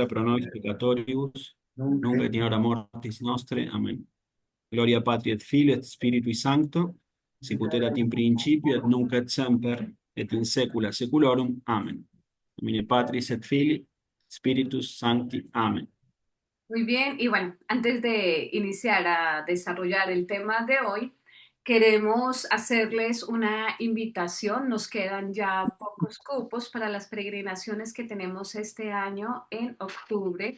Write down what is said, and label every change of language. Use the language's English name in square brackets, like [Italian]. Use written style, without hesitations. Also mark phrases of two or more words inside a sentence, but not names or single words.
[Latin] ora pro nobis peccatoribus, nunc nunc et in hora mortis nostre. Amen. Gloria Patri et Filii et Spiritui Sancto, sicut erat in principio et nunc et semper et in saecula saeculorum. Amen. Domine Patris et Filii, Spiritus Sancti. Amen. [Spanish] Muy bien, y bueno, antes de iniciar a desarrollar el tema de hoy, queremos hacerles una invitación. Nos quedan ya pocos cupos para las peregrinaciones que tenemos este año en octubre.